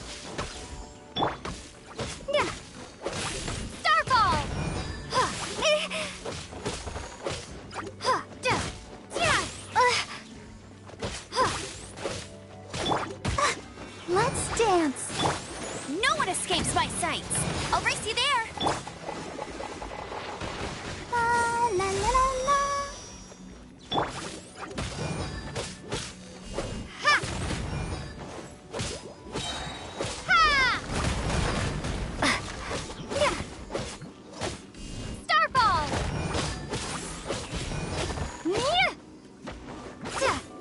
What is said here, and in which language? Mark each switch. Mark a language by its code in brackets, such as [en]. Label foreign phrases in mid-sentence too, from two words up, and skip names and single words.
[en] Yeah. Starfall. Huh. Huh. Yeah. Let's dance. No one escapes my sights. I'll race you there. La la la la la. Ha! Ha! Yeah. Starfall. Yeah. Yeah.